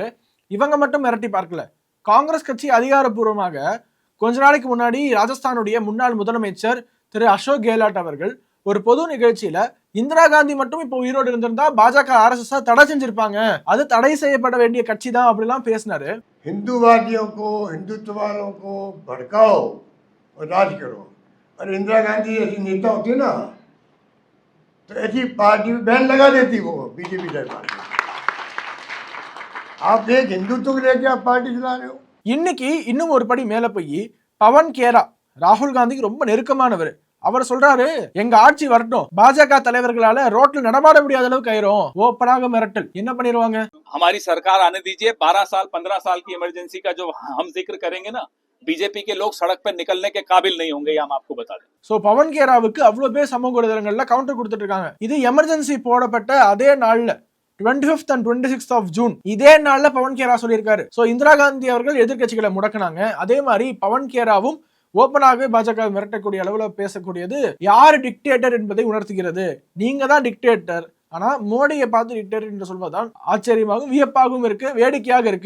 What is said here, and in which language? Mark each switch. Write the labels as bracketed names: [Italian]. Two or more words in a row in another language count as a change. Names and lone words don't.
[Tamil] இவங்க மட்டும் மிரட்டி பார்க்கல. காங்கிரஸ் கட்சி அதிகாரப்பூர்வமாக கொஞ்ச நாளைக்கு முன்னாடி ராஜஸ்தானுடைய முன்னாள் முதலமைச்சர் திரு அசோக் கெஹ்லாட் அவர்கள் ஒரு பொது நிகழ்ச்சியில இந்திரா காந்தி மட்டும் இப்போ உயிரோடு இருந்திருந்தா பாஜக RSS தடை செஞ்சிருப்பாங்க, அது தடை செய்யப்பட வேண்டிய கட்சி தான் அப்படிலாம் பேசினாரு. [Hindi] हिंदूवादियों को, हिंदुत्व वालों को भड़काओ और राज करो। और इंदिरा गांधी ऐसी नेता होती ना तो ऐसी पार्टी में बैन लगा देती वो बीजेपी जैसी पार्टी। आप एक हिंदुत्व को लेकर आप पार्टी चला रहे हो। [Tamil] இன்னைக்கு இன்னும் ஒரு படி மேல போய் பவன் கேரா ராகுல் காந்திக்கு ரொம்ப நெருக்கமானவர். அவர் சொல்றாரு, எங்க ஆட்சி வரட்டும், பாஜக தலைவர்களால ரோட்ல நடமாட முடியாத அளவுக்கு ஆயிரும். ஓப்பனாக மிரட்டல். என்ன பண்ணிடுவாங்க? [Hindi] हमारी सरकार आने दीजिए, 12 साल 15 साल की इमरजेंसी का जो हम जिक्र करेंगे ना, बीजेपी के लोग सड़क पर निकलने के काबिल नहीं होंगे, ये हम आपको बता दें. [Tamil] சோ பவன் கேராவுக்கு அவ்வளவு பேர் சமூக ஊடகங்கள்ல கவுண்டர் கொடுத்துட்டு இருக்காங்க. இது எமர்ஜென்சி போடப்பட்ட அதே நாள்ல [English] 25th and 26th of June [Tamil] இதே நாள்ல பவன் கேரா சொல்லியிருக்காரு. சோ இந்திரா காந்தி அவர்கள் எதிர்கட்சிகளை முடக்கினாங்க. அதே மாதிரி பவன் கேராவும் ஓப்பனாகவே பாஜக மிரட்டக்கூடிய அளவுல பேசக்கூடியது யாரு டிக்டேட்டர் என்பதை உணர்த்துகிறது. நீங்க தான் டிக்டேட்டர், ஆனா மோடியை பார்த்து டிக்டேட்டர் என்று சொல்வதுதான் ஆச்சரியமாகவும் வியப்பாகவும் இருக்கு, வேடிக்கையாக இருக்கு.